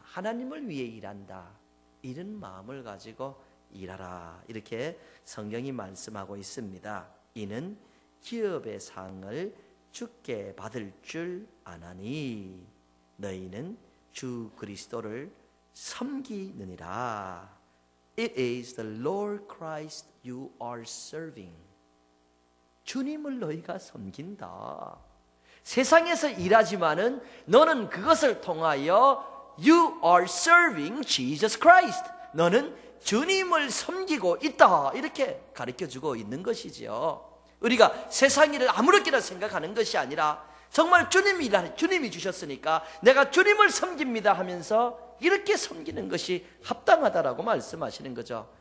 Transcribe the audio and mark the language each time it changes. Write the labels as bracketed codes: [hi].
[ko] 하나님을 위해 일한다. 이런 마음을 가지고 일하라. 이렇게 성경이 말씀하고 있습니다. 이는 기업의 상을 주께 받을 줄 아나니 너희는 주 그리스도를 섬기느니라. [en] It is the Lord Christ you are serving. [ko] 주님을 너희가 섬긴다. 세상에서 일하지만은 너는 그것을 통하여 [en] You are serving Jesus Christ. [ko] 너는 주님을 섬기고 있다. 이렇게 가르쳐주고 있는 것이지요. 우리가 세상 일을 아무렇게나 생각하는 것이 아니라 정말 주님이 주셨으니까 내가 주님을 섬깁니다 하면서 이렇게 섬기는 것이 합당하다라고 말씀하시는 거죠.